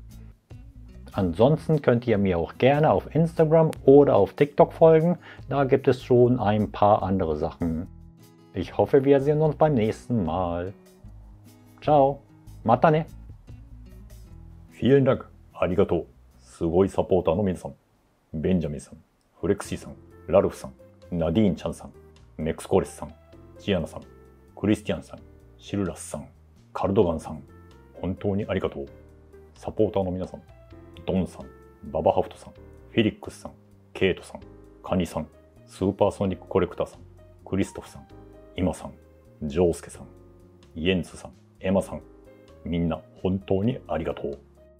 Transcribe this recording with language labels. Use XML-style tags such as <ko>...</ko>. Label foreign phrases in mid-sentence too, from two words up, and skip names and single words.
<de>Ansonsten könnt ihr mir auch gerne auf Instagram oder auf TikTok folgen, da gibt es schon ein paar andere Sachen. Ich hoffe, wir sehen uns beim nächsten Mal.</de> <ja>Ciao, またね!</ja> <de>Vielen Dank, arigato.</de> <ja>すごいサポーターの皆さん。ベンジャミンさん、フレクシーさん、ラルフさん、ナディーンちゃんさん、メクスコレスさん、チアナさん、クリスティアンさん、シルラスさん、カルドガンさん、本当にありがとう。サポーターの皆さん、ドンさん、ババハフトさん、フィリックスさん、ケイトさん、カニさん、スーパーソニックコレクターさん、クリストフさん、イマさん、ジョースケさん、イエンツさん、エマさん、みんな本当にありがとう。</ja>